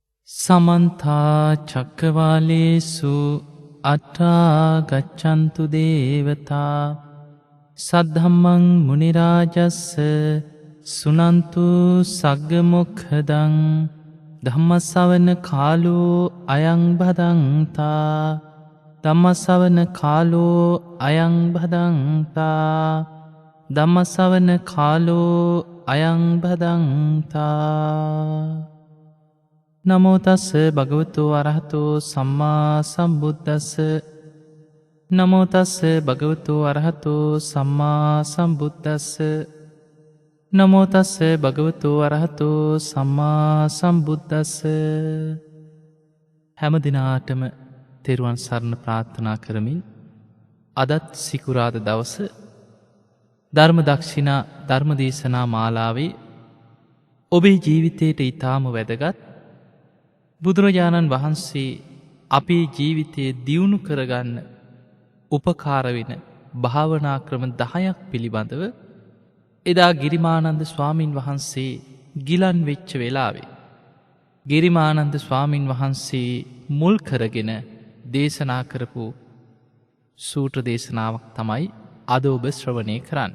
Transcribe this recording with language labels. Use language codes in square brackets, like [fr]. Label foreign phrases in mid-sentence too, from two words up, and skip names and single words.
[pi] සමන්තා චක්කවාලේසු අට්ඨා ගච්ඡන්තු දේවතා සද්ධම්මං මුනි රාජස්ස සුනන්තු සග්ග මොක්ඛදං ධම්මස්සවන කාලෝ අයං භදංතා ධම්මස්සවන කාලෝ අයං භදංතා ධම්මස්සවන කාලෝ අයං භදංතා. නමෝ තස්ස භගවතු අරහතෝ සම්මා සම්බුද්දස්ස. නමෝ තස්ස භගවතු අරහතෝ සම්මා සම්බුද්දස්ස. නමෝ තස්ස භගවතු අරහතෝ සම්මා සම්බුද්දස්ස. [si] හැම දිනාටම තෙරුවන් සරණ ප්‍රාර්ථනා කරමින් අදත් සිකුරාද දවස ධර්ම දක්ෂිනා ධර්ම දේශනා මාලාවේ ඔබේ ජීවිතයට ඊටාම වැදගත් බුදුරජාණන් වහන්සේ අපේ ජීවිතයේ දියුණු කරගන්න උපකාර වෙන භාවනා ක්‍රම 10ක් පිළිබඳව එදා ගිරිමානන්ද ස්වාමින් වහන්සේ ගිලන් වෙච්ච වෙලාවේ ගිරිමානන්ද ස්වාමින් වහන්සේ මුල් කරගෙන දේශනා කරපු සූත්‍ර දේශනාවක් තමයි අද ඔබ ශ්‍රවණය කරන්න.